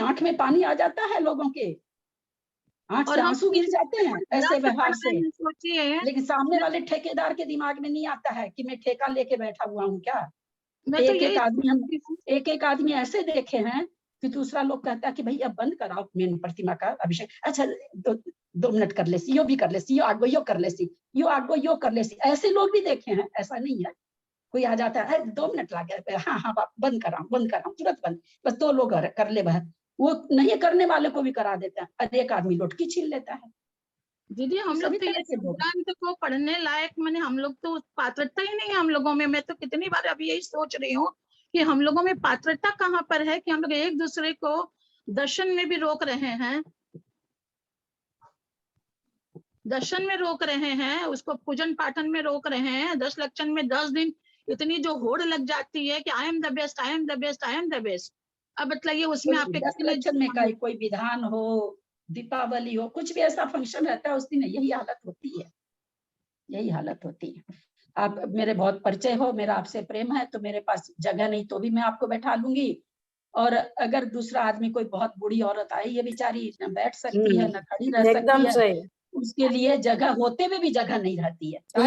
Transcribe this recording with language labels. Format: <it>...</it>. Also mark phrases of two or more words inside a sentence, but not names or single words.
<hi>आंख में पानी आ जाता है लोगों के, आंख से आंसू गिर जाते हैं ऐसे व्यवहार से। लेकिन सामने वाले ठेकेदार के दिमाग में नहीं आता है कि मैं ठेका लेके बैठा हुआ हूँ क्या। एक एक आदमी ऐसे देखे हैं कि दूसरा लोग कहता है कि भैया बंद कराओ मेन प्रतिमा का अभिषेक, अच्छा 2 मिनट कर ले सी, यो भी कर ले सी, यो आगो यो कर ले सी, यो आगो यो कर ले सी। ऐसे लोग भी देखे हैं, ऐसा नहीं है। कोई आ जाता है 2 मिनट लगे, हाँ हाँ बंद कराऊं तुरंत बंद, बस 2 लोग कर ले वह, वो नहीं करने वाले को भी करा देता है। और एक आदमी लुटकी छीन लेता है। दीदी हम लोग तो ये सिद्धांत को पढ़ने लायक, मैंने हम लोग तो पात्रता ही नहीं है हम लोगों में। मैं तो कितनी बार अभी यही सोच रही हूँ कि हम लोगों में पात्रता कहाँ पर है कि हम लोग एक दूसरे को दर्शन में भी रोक रहे हैं, दर्शन में रोक रहे हैं, उसको पूजन पाठन में रोक रहे हैं। 10 लक्षण में 10 दिन इतनी जो होड़ लग जाती है कि</hi> <en>I am the best, I am the best, I am the best.</en> <hi>अब बताइए उसमें आपके 10 लक्षण में कोई विधान हो, दीपावली हो, कुछ भी ऐसा फंक्शन रहता है उस दिन यही हालत होती है, यही हालत होती है। आप मेरे बहुत परिचय हो, मेरा आपसे प्रेम है, तो मेरे पास जगह नहीं तो भी मैं आपको बैठा लूंगी। और अगर दूसरा आदमी कोई बहुत बूढ़ी औरत आई, ये बेचारी न बैठ सकती है न खड़ी रह सकती है, उसके लिए जगह होते हुए भी जगह नहीं रहती है।</hi>